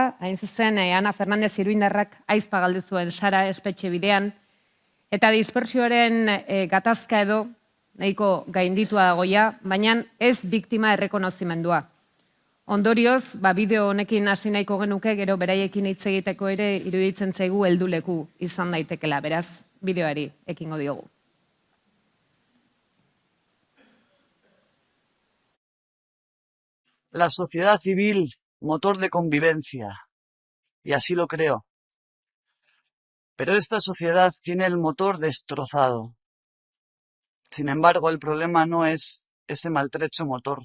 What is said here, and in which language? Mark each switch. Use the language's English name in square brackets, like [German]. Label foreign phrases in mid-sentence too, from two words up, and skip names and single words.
[Basque] Hain zuzen, Ana Fernandez Iruindarrak aizpa galdu zuen Sara espetxe bidean, eta dispersioaren gatazka edo nahiko gainditua dagoia, baina ez biktima errekonozimendua. Ondorioz, bideo honekin hasi nahiko genuke, gero beraiekin hitz egiteko ere iruditzen zaigu helduleku izan daitekela, beraz, bideoari ekingo diogu. [Spanish] La sociedad civil, motor de convivencia, y así lo creo. Pero esta sociedad tiene el motor destrozado. Sin embargo, el problema no es ese maltrecho motor.